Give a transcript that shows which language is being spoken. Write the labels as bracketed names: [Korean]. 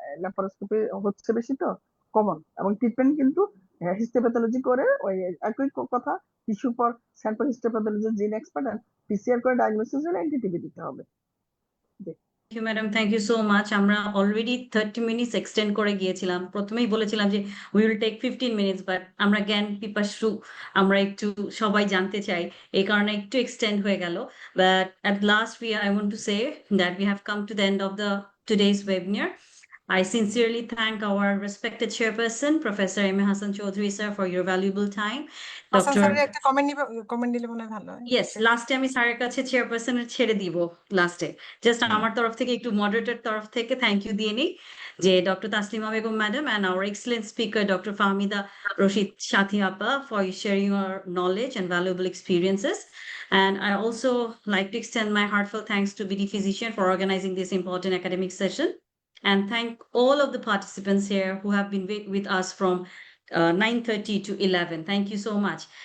[Bangla] Laparoscopy হচ্ছে বেশি তো কমন, এবং ট্রিটমেন্ট কিন্তু হিস্টোপ্যাথোলজি করে ওই একই কথা, টিস্যু পর স্যাম্পল হিস্টোপ্যাথোলজি জিন এক্সপার্ট আর পিসিআর করে ডায়াগনোসিস হলে এনটিটিভি দিতে হবে। [English] Thank you madam, thank you so much. [Bangla] আমরা অলরেডি 30 মিনিটস এক্সটেন্ড করে গিয়েছিলাম। প্রথমেই বলেছিলাম যে [English] we will take 15 minutes, [Bangla] but আমরা জ্ঞান পিপাসু, আমরা একটু সবাই জানতে চাই, এই কারণে একটু এক্সটেন্ড হয়ে গেল। [English] But at last I want to say that we have come to the end of the today's webinar. I sincerely thank our respected chairperson, Professor M. Hassan Chaudhary, sir, for your valuable time. [Bangla] Hasan [English] Dr. [Bangla] স্যারের একটা comment নিলে মনে হয় ভালো হয়। Yes, লাস্টে আমি স্যারের কাছে চেয়ারপারসনের ছেড়ে দিব লাস্টে। জাস্ট আমার তরফ থেকে একটু মডারেটর তরফ থেকে থ্যাংক ইউ দিয়ে নিই যে doctor Taslima Begum madam [English] and our excellent speaker [Bangla] Dr. [English] Fahmida Rashid Shathi Appa for sharing your knowledge and valuable experiences. And I also like to extend my heartfelt thanks to BD Physician for organizing this important academic session, and thank all of the participants here who have been with us from 9:30 to 11. Thank you so much.